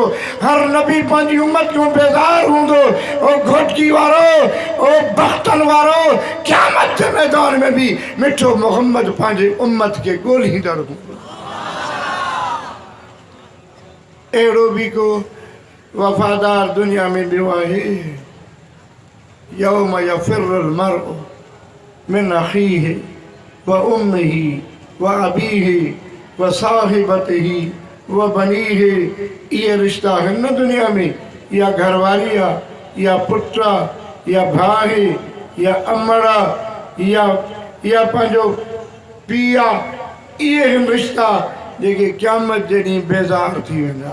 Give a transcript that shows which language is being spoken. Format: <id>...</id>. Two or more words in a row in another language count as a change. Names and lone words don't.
<sd>हर नबी पंहिंजी उम्मत खां बेज़ार हूंदो। ओ घोटकी वारो, ओ बख्तन वारो, क़यामत जे मैदान में भी मिठो मोहम्मद पंहिंजे उम्मत के ॻोल्हींदड़ हूंदो। अहिड़ो बि को वफ़ादार दुनिया में ॿियो आहे।</sd> <ar>يوم يفر المرء من أخيه وأمه وأبيه وصاحبته وبنيه.</ar> <sd>इहे रिश्ता आहिनि न दुनिया में। या घरवारी आहे, या पुटु आहे, या भाउ आहे, या अमड़ आहे, या पंहिंजो पीउ आहे। इहे आहिनि रिश्ता जेके क़यामत जे ॾींहुं बेज़ार थी वेंदा।</sd>